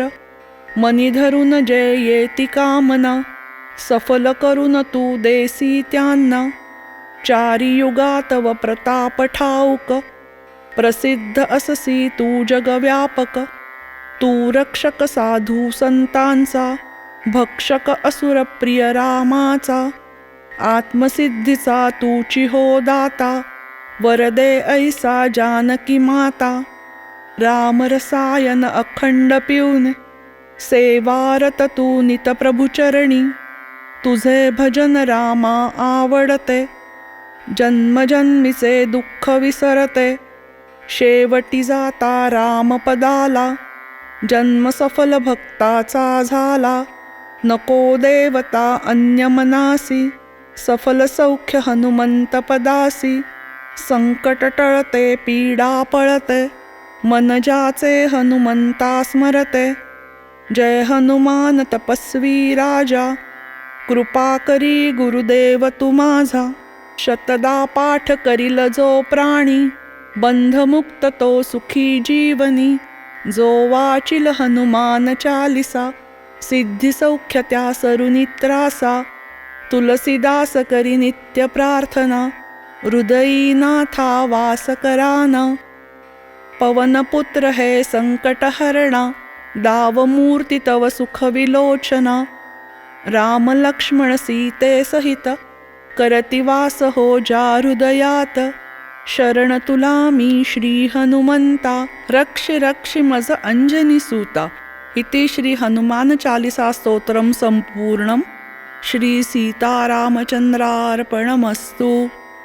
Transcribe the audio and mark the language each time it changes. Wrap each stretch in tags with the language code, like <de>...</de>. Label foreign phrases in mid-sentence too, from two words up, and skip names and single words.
<mr>मनी धरून जे येती कामना, सफल करून तू देसी त्यांना. चारी युगात व प्रताप ठाऊक, प्रसिद्ध अससी तू जगव्यापक. तू रक्षक साधू संतांचा, भक्षक असुर प्रिय रामाचा. आत्मसिद्धीचा तूची हो दाता, वरदे ऐसा जानकी माता. राम रसायन अखंड पिऊन, सेवारत तू नित प्रभुचरणी. तुझे भजन रामा आवडते, जन्मजन्मीचे दुःख विसरते. शेवटी जाता रामपदाला, जन्म सफल भक्ताचा झाला. नको देवता अन्य मनासी, सफल सौख्य हनुमंत पदासी. संकट टळते पीडा पळते, मन ज्याचे हनुमंता स्मरते. जय हनुमान तपस्वी राजा, कृपा करी गुरुदेव तू माझा. शतदा पाठ करील जो प्राणी, बंधमुक्त तो सुखी जीवनी. जो वाचिल हनुमान चालिसा, सिद्धी सौख्य त्या सरुनी त्रासा. तुलसीदास करी नित्य प्रार्थना, हृदयी नाथा वास कराना. पवनपुत्र हे संकट हरणा, दावमूर्ती तव सुख विलोचना. राम लक्ष्मण सीते सहित, करती वास हो जा हृदयात. शरण तुला मी श्री हनुमंता, रक्ष रक्ष मज अंजनी सूता.</mr> <sa>इति श्री हनुमान चालिसा स्तोत्रम संपूर्णम. श्री सीतारामचंद्रार्पणमस्तु.</sa>